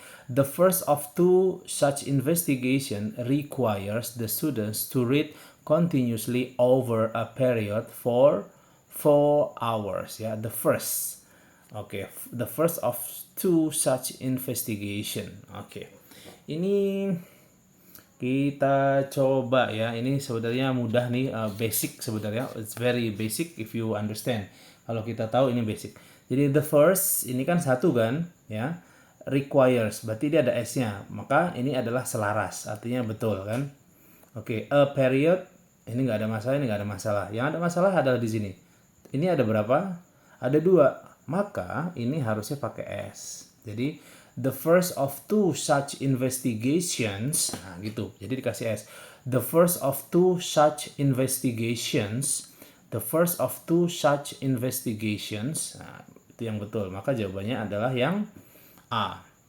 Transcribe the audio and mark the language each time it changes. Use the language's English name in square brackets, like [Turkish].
[English] The first of 2 such investigation requires the students to read continuously over a period for 4 hours ya. The first. Oke, the first of 2 such investigation. Oke. [Indonesian] Ini kita coba ya. Ini sebenarnya mudah nih, basic sebenarnya. [English] It's very basic if you understand. [Indonesian] Kalau kita tahu ini basic. Jadi the first ini kan satu kan ya. Requires berarti dia ada S-nya. Maka ini adalah selaras, artinya betul kan? Oke, a period ini nggak ada masalah, ini nggak ada masalah. Yang ada masalah adalah di sini. Ini ada berapa? Ada 2. Maka ini harusnya pakai S. [English] Jadi the first of 2 such investigations. [Indonesian] Nah, gitu. Jadi dikasih S. [English] The first of 2 such investigations. The first of 2 such investigations. [Indonesian] Nah, itu yang betul. Maka jawabannya adalah yang A.